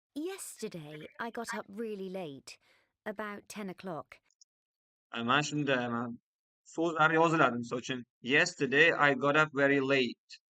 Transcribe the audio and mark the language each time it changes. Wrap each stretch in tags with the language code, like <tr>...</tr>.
<en>Yesterday, I got up really late, about 10 o'clock.</en> <uz>Mana shunda so'zlar yoziladi. Misol uchun,</uz> <en>yesterday I got up very late.</en>